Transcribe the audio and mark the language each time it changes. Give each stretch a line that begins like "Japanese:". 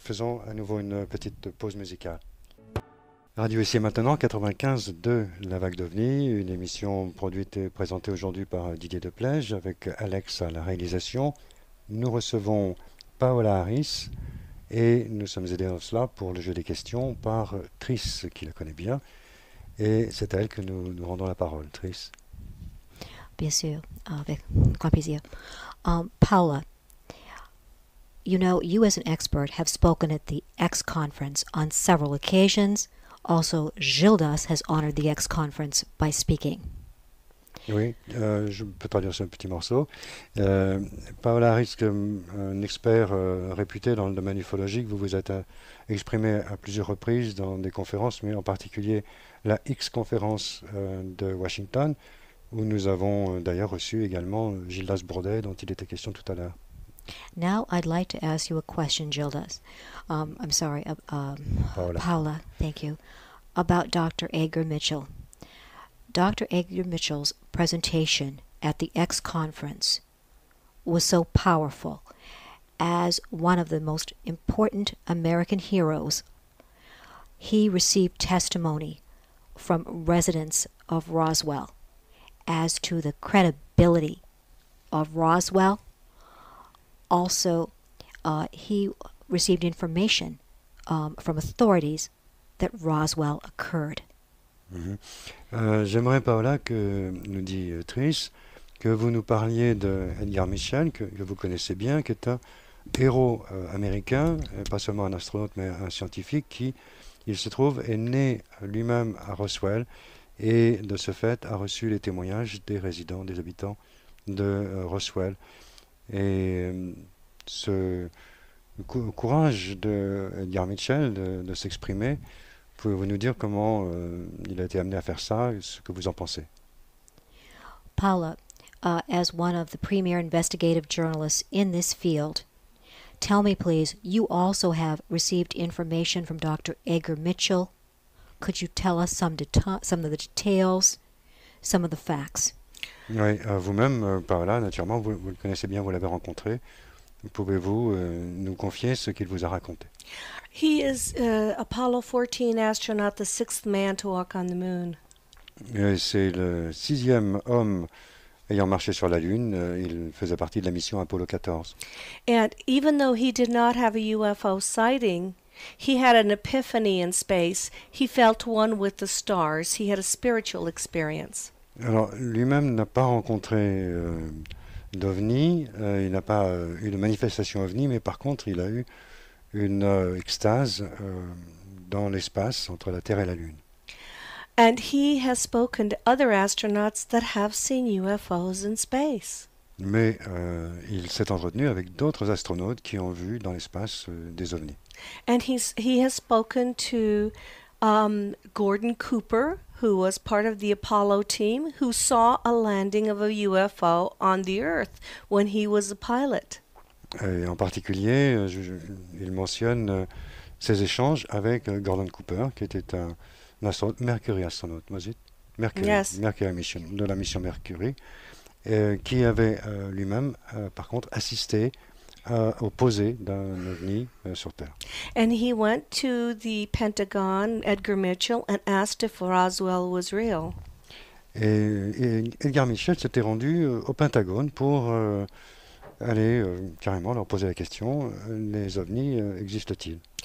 French: Faisons à nouveau une petite pause musicale. Radio Ici et Maintenant, 95.2, La Vague d'OVNI, une émission produite et présentée aujourd'hui par Didier Deplège avec Alex à la réalisation. Nous recevons Paola Harris et nous sommes aidés dans cela pour le jeu des questions par Tris, qui la connaît bien. Et c'est à elle que nous rendons la parole. Tris. Bien sûr, avec grand plaisir.
English: Paula, you know, you as an expert have spoken at the X Conference on several occasions. Also, Gildas has honored the X Conference by speaking.
French: Oui, je peux traduire ce petit morceau. Paola Harris, comme un expert réputé dans le domaine ufologique, vous vous êtes exprimé à plusieurs reprises dans des conférences, mais en particulier la X-conférence de Washington, où nous avons d'ailleurs reçu également Gildas Brodet, dont il était question tout à l'heure.
English: Now, I'd like to ask you a question, Gildas. I'm sorry, Paula, thank you. About Dr. Edgar Mitchell. Dr. Edgar Mitchell's presentation at the X Conference was so powerful. as one of the most important American heroes. He received testimony from residents of Roswell as to the credibility of Roswell. Also, he received information from authorities that Roswell occurred.
French: J'aimerais, Paola, nous dit Trish, que vous nous parliez de Edgar Mitchell, que vous connaissez bien, qui est un héros américain, pas seulement un astronaute, mais un scientifique qui, il se trouve, est né lui-même à Roswell et, de ce fait, a reçu les témoignages des résidents, des habitants de Roswell. Et ce courage de Edgar Mitchell de s'exprimer, pouvez-vous nous dire comment il a été amené à faire ça, ce que vous en pensez?
English: Paula, as one of the premier investigative journalists in this field, tell me please, you also have received information from Dr. Edgar Mitchell. Could you tell us some of the details, some of the facts?
French: Oui, vous-même, Paola, naturellement, vous le connaissez bien, vous l'avez rencontré. Pouvez-vous nous confier ce qu'il vous a raconté?
English: He is Apollo 14 astronaut, the sixth man to walk on the moon.
French: C'est le 6e homme ayant marché sur la Lune. Il faisait partie de la mission Apollo 14.
English: And even though he did not have a UFO sighting, he had an epiphany in space. He felt one with the stars. He had a spiritual experience.
French: Alors, lui-même n'a pas rencontré d'OVNI, il n'a pas eu de manifestation OVNI, mais par contre, il a eu une extase dans l'espace entre la Terre et la Lune.
English: And he has spoken to other astronauts that have seen UFOs in space.
French: Mais il s'est entretenu avec d'autres astronautes qui ont vu dans l'espace des ovnis.
English: And he has spoken to Gordon Cooper, who was part of the Apollo team, who saw a landing of a UFO on the Earth when he was a pilot.
French: Et en particulier, il mentionne ses échanges avec Gordon Cooper, qui était un astronaute, Mercury astronaute,
English: was it? Mercury, Yes. Mercury mission,
French: de la mission Mercury, qui avait lui-même, par contre, assisté au posé d'un ovni sur Terre.
English: And he went to the Pentagon, Edgar Mitchell, and asked if Roswell was real.
French: Et Edgar Mitchell s'était rendu au Pentagone pour aller carrément leur poser la question, les ovnis existent-ils?